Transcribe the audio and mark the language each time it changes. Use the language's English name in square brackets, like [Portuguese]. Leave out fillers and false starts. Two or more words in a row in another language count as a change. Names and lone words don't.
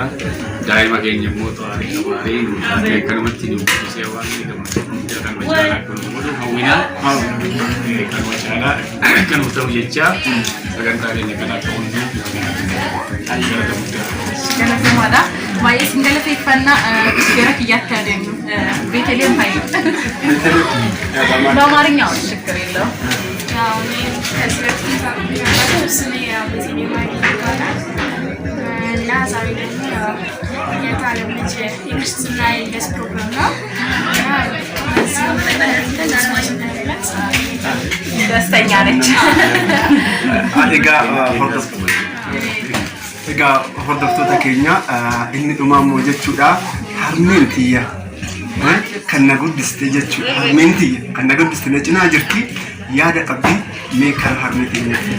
[Oromo] Daa'ima keenya immoo xaarii qabaarii nu taatee kanumatti nu guddisee waan gammachuu guddaa kan wajjin akka nu godhu hawwinaa kan wajjin kan nu ta'u jechaa sagantaa keenya kana akka hundi bifa kanaatiin Galatumaadha. Baay'ee sin galateeffannaa gara kiyyaatti adeemnu [Amharic] ቤተልሔም ኃይሉ በአማርኛ ችግር የለውም። ስሜ ቤተልሔም ኃይሉ ይባላል እና ዛሬ ደግሞ የታለም ልጅ የክርስትና የልደት ፕሮግራም ነው እና ደስተኛ ነች። [Oromo] Egaa hordoftoota keenya inni dhumaammoo jechuudha harmeen tiyya kan na guddiste jechuudha harmeen tiyya kan na guddiste na cinaa jirti yaada qabdi mee kan harmee tiyya.